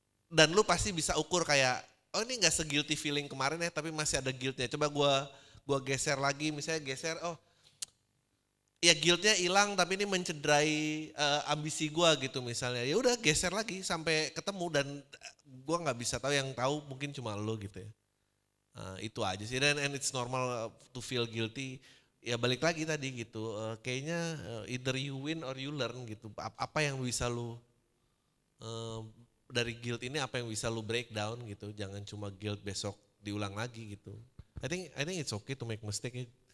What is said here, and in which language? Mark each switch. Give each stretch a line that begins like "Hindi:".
Indonesian: Dan lu pasti bisa ukur kayak, oh ini gak se-guilty feeling kemarin ya, tapi masih ada guiltnya. Coba gua geser lagi, misalnya oh ya guiltnya hilang tapi ini mencederai ambisi gua gitu misalnya. Ya udah geser lagi sampai ketemu, dan gua nggak bisa tahu, yang tahu mungkin cuma lo gitu ya. Itu aja sih, dan
English: and it's normal to feel guilty.
Indonesian: Ya balik lagi tadi gitu, kayaknya
English: either you win or you learn
Indonesian: gitu. Apa yang bisa lu dari guilt ini, apa yang bisa lu breakdown gitu. Jangan cuma guilt besok diulang lagi gitu.
English: I think it's okay to make mistake.